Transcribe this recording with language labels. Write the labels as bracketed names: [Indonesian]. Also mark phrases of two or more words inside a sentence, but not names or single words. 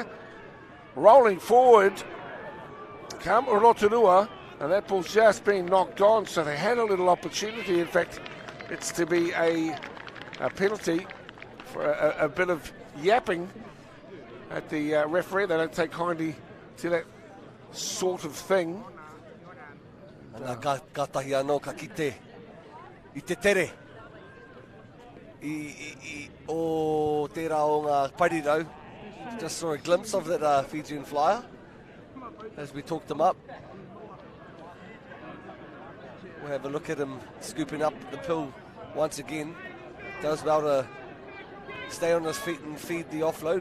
[English] Rolling forward, come Rotorua, and that ball's just been knocked on. So they had a little opportunity. In fact, it's to be a penalty for a bit of yapping at the referee. They don't take kindly to that sort of thing. [Māori] Katahi anō ka kite I te tere o tērā o ngā parirau. [English] Just saw a glimpse of that Fijian Flyer as we talked him up. We'll have a look at him scooping up the pill once again. Does well to stay on his feet and feed the offload.